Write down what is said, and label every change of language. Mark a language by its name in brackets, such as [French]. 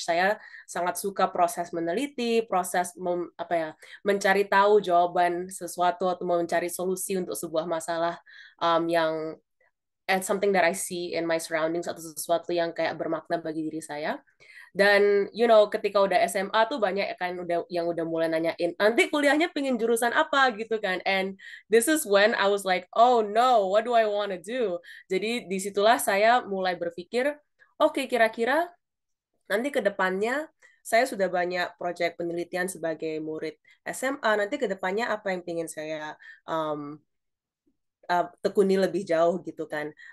[Indonesian] Saya sangat suka proses meneliti, proses mencari tahu jawaban sesuatu atau mencari solusi untuk sebuah masalah yang [English] and something that I see in my surroundings [Indonesian] atau sesuatu yang kayak bermakna bagi diri saya. Dan ketika udah SMA tuh banyak kan udah mulai nanyain nanti kuliahnya pengen jurusan apa gitu kan. [English] And this is when I was like, oh no, what do I want to do? [Indonesian] Jadi disitulah saya mulai berpikir, oke, kira-kira nanti ke depannya saya sudah banyak proyek penelitian sebagai murid SMA. Nanti ke depannya apa yang pengen saya tekuni lebih jauh gitu kan.